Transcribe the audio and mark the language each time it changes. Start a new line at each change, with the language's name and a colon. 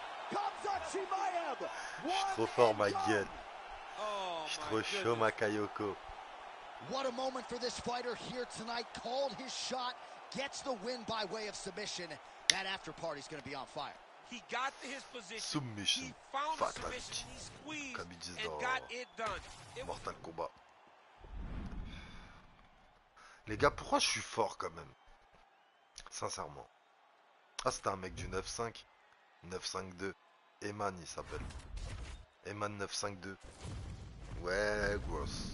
French: Je suis trop fort, ma gueule. Je suis trop chaud, ma Kayoko.
English: What a moment for this fighter here tonight. Called his shot, gets the win by way of submission. That after party's going to be on fire. He got to his position. Submission. He found a submission. He squeezed and got it done. Mortal Kombat.
French: Les gars, pourquoi je suis fort quand même? Sincèrement. Ah, c'était un mec du 9-5. 9-5-2. Eman, il s'appelle. Eman 9-5-2. Ouais, gross.